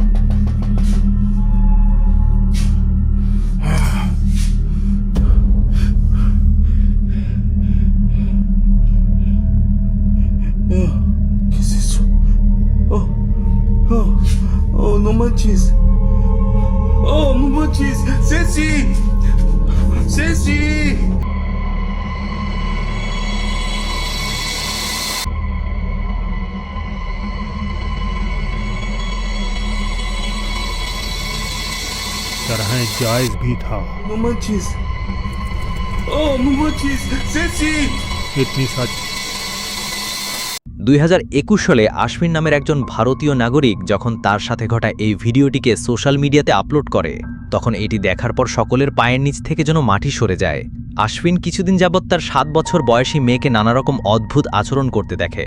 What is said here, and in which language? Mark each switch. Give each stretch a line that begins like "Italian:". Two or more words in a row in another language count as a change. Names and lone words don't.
Spanish: ¿Qué es eso? Oh, no manches. Oh, no manches. ¡Ceci! ¡Ceci!
Hindi: तरह जायज भी था।
Spanish: No manches. Oh, no manches. ¡Ceci!
Hindi: इतनी सच
Bangla: 2021 সালে আশ্বিন নামের একজন ভারতীয় নাগরিক যখন তার সাথে ঘটা এই ভিডিওটিকে সোশ্যাল মিডিয়াতে আপলোড করে, তখন এটি দেখার পর সকলের পায়ের নিচ থেকে যেন মাটি সরে যায়। আশ্বিন কিছুদিন যাবৎ তার 7 বছর বয়সী মেয়েকে নানা রকম অদ্ভুত আচরণ করতে দেখে।